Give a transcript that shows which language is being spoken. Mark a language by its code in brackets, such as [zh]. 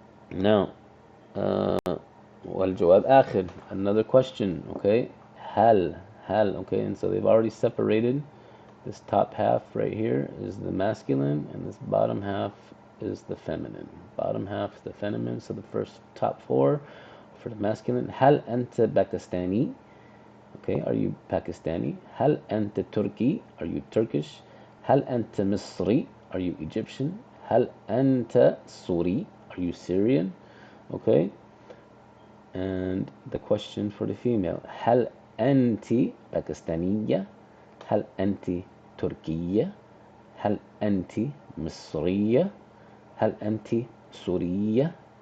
[ar] Now, والجواب آخر. [en] Another question. Okay. هل. Okay, and so they've already separated. This top half right here is the masculine, and this bottom half is the feminine. Bottom half is the feminine, so the first top four for the masculine. [ar] هل أنت باكستاني? [en] Okay, are you Pakistani? [ar] هل أنت تركي? [en] Are you Turkish? [ar] هل أنت مصري? [en] Are you Egyptian? [ar] هل أنت سوري? [en] Are you Syrian? Okay, and the question for the female. [ar] هل أنت باكستانية؟ هل أنت تركية؟ هل أنت مصرية؟ هل أنت سورية?